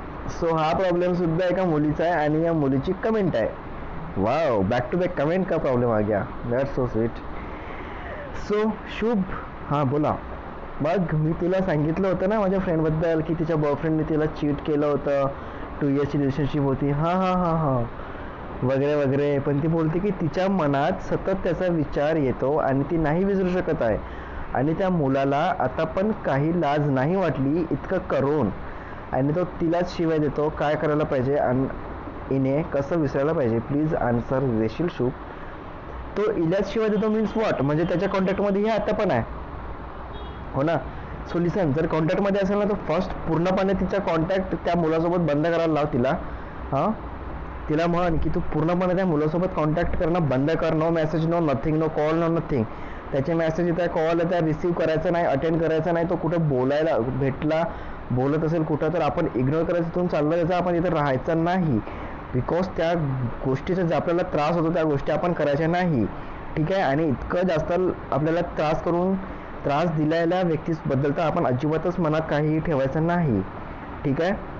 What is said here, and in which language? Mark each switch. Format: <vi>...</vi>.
<mr>So हा problem सुद्धा एका मुलीचा आहे आणि या मुलीची कमेंट आहे.</mr> <hi>वाव, बॅक टू बॅक कमेंट का प्रॉब्लेम आ गया,</hi> <en>That's so sweet.</en> <mr>So शुभ, हां बोला. मग मी तुला सांगितलं होतं ना माझ्या फ्रेंडबद्दल की तिच्या बॉयफ्रेंडने तिला चीट केलं होतं, 2 इयर्सची रिलेशनशिप होती, हां वगैरे वगैरे. पण ती बोलते की तिच्या मनात सतत त्याचा विचार येतो आणि ती नाही विसरू शकत आहे. आणि त्या मुलाला आता पण काही लाज नाही वाटली इतकं करून, आणि तो तिलाच शिवाय देतो. काय करायला पाहिजे आणि इने कसं विसरायला पाहिजे? प्लीज आन्सर देशील शुभ. तो इलाच शिवाय देतो</mr> <en>Means what?</en> <mr>म्हणजे त्याच्या कॉन्टॅक्टमध्ये हे आता पण आहे, हो ना. सो लिसन, जर कॉन्टॅक्टमध्ये असेल ना तर फर्स्ट पूर्णपणे तिचा कॉन्टॅक्ट त्या मुलासोबत बंद करायला लाव तिला. हां, तिला म्हण की तू पूर्णपणे त्या मुलासोबत कॉन्टॅक्ट करणं बंद कर.</mr> <en>No message, no nothing, no call, no nothing.</en> <mr>त्याचे मेसेज येत आहे, कॉल येत आहे, रिसीव्ह करायचं नाही, अटेंड करायचं नाही. तो कुठं बोलायला भेटला, बोलत असेल कुठं, तर आपण इग्नोर करायचं, तिथून चाललं जायचं, आपण इथं राहायचं नाही. बिकॉज त्या गोष्टीचा जे आपल्याला त्रास होतो त्या गोष्टी आपण करायच्या नाही, ठीक आहे. आणि इतकं जास्त आपल्याला त्रास दिलेल्या व्यक्तीबद्दल तर आपण अजिबातच मनात काहीही ठेवायचं नाही, ठीक आहे.</mr>